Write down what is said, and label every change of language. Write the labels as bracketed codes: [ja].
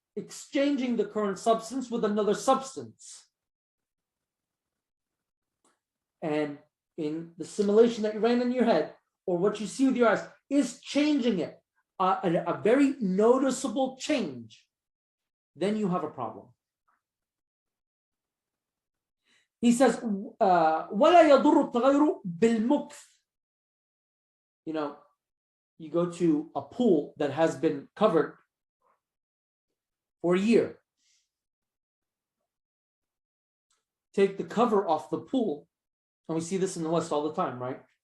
[en] exchanging the current substance with another substance. And in the simulation that you ran in your head, or what you see with your eyes, is changing it, a very noticeable change, then you have a problem. He says, [ar] وَلَا يَضُرُّ التَّغَيُّرُ بِالْمُكْثِ. [en] You know, you go to a pool that has been covered for a year. Take the cover off the pool, and we see this in the West all the time, right?